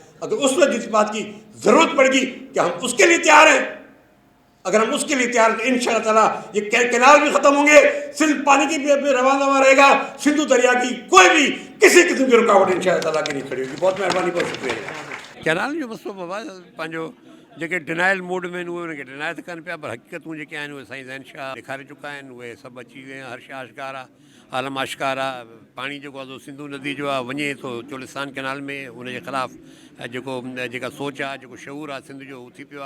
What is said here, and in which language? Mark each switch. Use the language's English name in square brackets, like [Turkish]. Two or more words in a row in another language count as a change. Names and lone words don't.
[Urdu] اگر اس وقت جس بات کی ضرورت پڑ گی کہ ہم اس کے لیے تیار ہیں، اگر ہم اس کے لیے تیار ہیں تو [Arabic] انشاءاللہ تعالیٰ [Urdu] یہ کینال بھی ختم ہوں گے، سندھ پانی کی بھی رواں رہے گا، سندھو دریا کی کوئی بھی کسی قسم کی رکاوٹ [Arabic] انشاءاللہ تعالیٰ [Urdu] کی نہیں کھڑی ہوگی. بہت مہربانی، بہت شکریہ. [Sindhi] کینال جو مسئلو بابا پانجو जेके डिनाइल मोड में आहिनि उहे उनखे डिनाइ था कनि पिया, पर हक़ीक़तूं जेके आहिनि उहे साईं ज़ैन शाह ॾेखारे चुका आहिनि, उहे सभु अची विया आहिनि. हर शइ आश्कार आहे, आलम आश्कार आहे. पाणी जेको आहे सिंधू नदी जो आहे वञे थो चोलिस्तान कैनाल में, उनजे ख़िलाफ़ु जेका सोच आहे, जेको शऊर आहे सिंध जो, उहो थी पियो आहे.